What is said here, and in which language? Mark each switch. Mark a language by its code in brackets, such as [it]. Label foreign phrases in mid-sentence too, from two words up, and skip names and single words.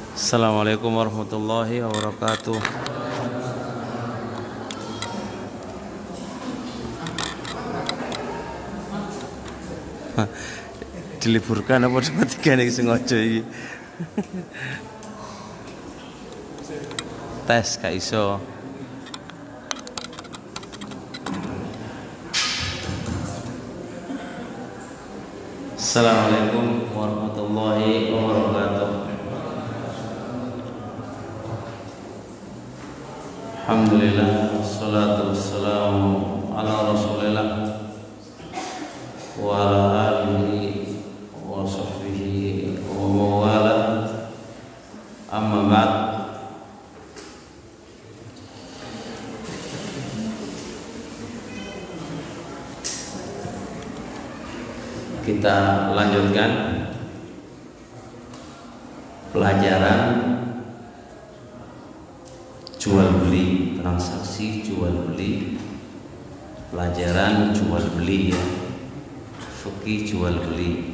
[ar] السلام عليكم ورحمة الله وبركاته. [id] Diliburkan apa cuma tiga nih sengaja iki. [jv] Tes gak iso. [ar] السلام عليكم ورحمة الله وبركاته. الحمد لله والصلاة والسلام على رسول الله وعلى آله وصحبه ومن والاه أما بعد. [id] Kita lanjutkan pelajaran jual beli, transaksi jual beli, pelajaran jual beli ya, fikih jual beli.